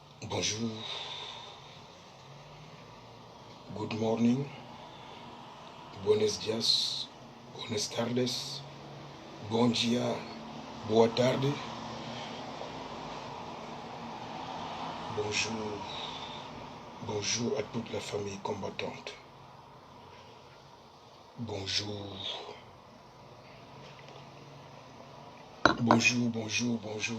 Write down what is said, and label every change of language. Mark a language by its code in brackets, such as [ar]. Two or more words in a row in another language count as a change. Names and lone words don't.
[fr] Bonjour, [en] good morning, [es] buenos dias, buenas tardes, [pt] bom dia, boa tarde, [fr] bonjour, bonjour à toute la famille combattante. Bonjour, bonjour.